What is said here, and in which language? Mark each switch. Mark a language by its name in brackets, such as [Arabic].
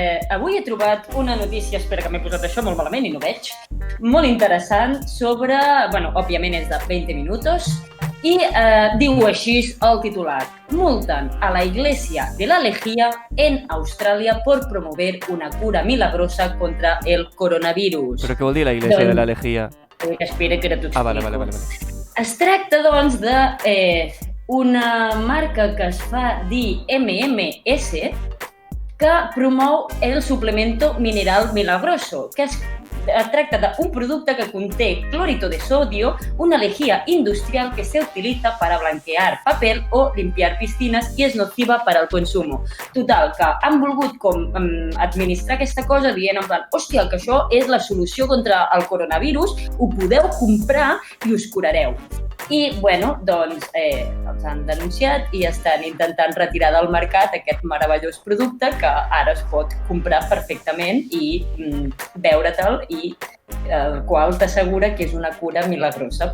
[Catalan] Avui he trobat una notícia, espera que m'he posat això molt malament i no veig, molt interessant sobre, bueno, òbviament és de 20 minutos, i diu així el titular: [Spanish] multan a la Iglesia de la Lejía en Australia por promover una cura milagrosa contra el coronavirus. [Catalan] Però què vol dir la Iglesia de la Lejía? Que espera que ara t'ho explico. Vale. Es tracta, doncs, de una marca que es fa dir MMS, que promou el [Spanish] suplemento mineral milagroso, [Catalan] que es tracta d'un producte que conté [Spanish] clorito de sodio, una lejía industrial que se utiliza para blanquear papel o limpiar piscinas y es nociva para el consumo. [Catalan] Total, que han volgut administrar aquesta cosa dient en plan, hòstia, que això és la solució contra el coronavirus, ho podeu comprar i us curareu. I, bueno, doncs, els han denunciat i estan intentant retirar del mercat aquest meravellós producte que ara es pot comprar perfectament i veure-te'l i el qual t'assegura que és una cura milagrosa.